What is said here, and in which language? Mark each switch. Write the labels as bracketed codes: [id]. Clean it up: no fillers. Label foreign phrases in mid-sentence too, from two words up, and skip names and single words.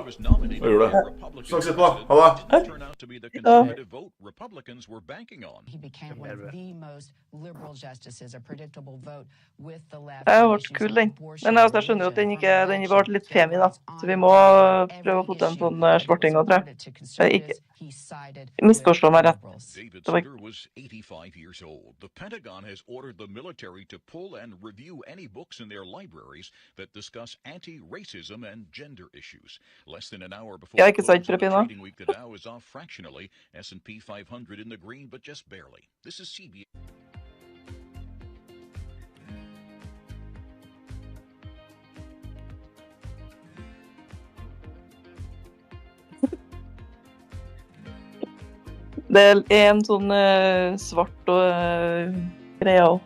[no] Jeg gjør det. Snakkes etterpå. Ha det. Det har vært kul, den. Men jeg skjønner jo at den var litt femi, da. Så vi må prøve å få den på en svarting også, tror jeg. Ikke misforstå meg rett. [en] Was 85 years old. The Pentagon has ordered the military to pull and review any books in their libraries that discuss anti-racism and gender issues. Less than an hour before the trading week, the Dow is off fractionally. S&P 500 in the green, but just barely. This is CBS. [no] Det er en sånn svart og greia også.